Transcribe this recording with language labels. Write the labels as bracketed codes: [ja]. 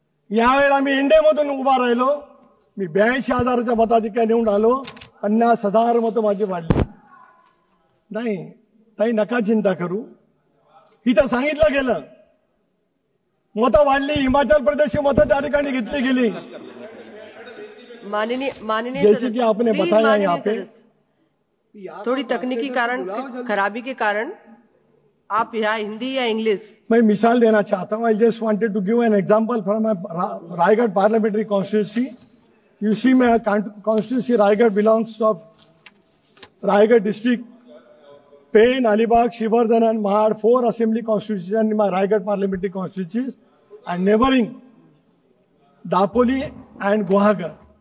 [mr] यावेळेला मी इंडियामधून उभा राहिलो, मी 82,000च्या मताधिक्याने निवडून आलो. 50,000 मतं माझी वाढली. नाही ताई, नका चिंता करू. इथं सांगितलं गेलं मतं वाढली, हिमाचल प्रदेशची मतं त्या ठिकाणी घेतली गेली. [hi] माननीय जैसे कि आपने बताया यहाँ पे थोड़ी तकनीकी खराबी के कारण आप यहाँ हिंदी या इंग्लिश? मैं मिसाल देना चाहता हूँ. [en] I just wanted to give an example from Raigad parliamentary constituency. You see my constituency Raigad belongs of Raigad district, Pen, Alibag, Shivardhan and Mahad, 4 assembly constituencies in my Raigad parliamentary constituencies, and neighboring Dapoli and Guwahati.